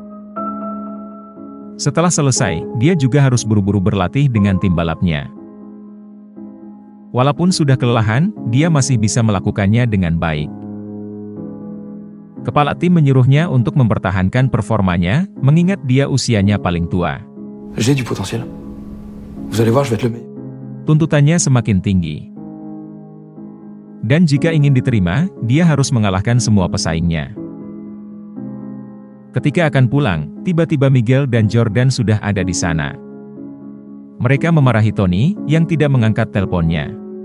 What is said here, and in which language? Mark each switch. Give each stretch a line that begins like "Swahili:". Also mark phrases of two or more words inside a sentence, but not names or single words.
Indonesian: Setelah selesai, dia juga harus buru-buru berlatih dengan tim balapnya. Walaupun sudah kelelahan, dia masih bisa melakukannya dengan baik. Kepala tim menyuruhnya untuk mempertahankan performanya, mengingat dia usianya paling tua.
French: J'ai du potentiel. Vous allez voir, je vais être le meilleur.
Indonesian: Tuntutannya semakin tinggi. Dan jika ingin diterima, dia harus mengalahkan semua pesaingnya. Ketika akan pulang, tiba-tiba Miguel dan Jordan sudah ada di sana. Mereka memarahi Tony, yang tidak mengangkat teleponnya.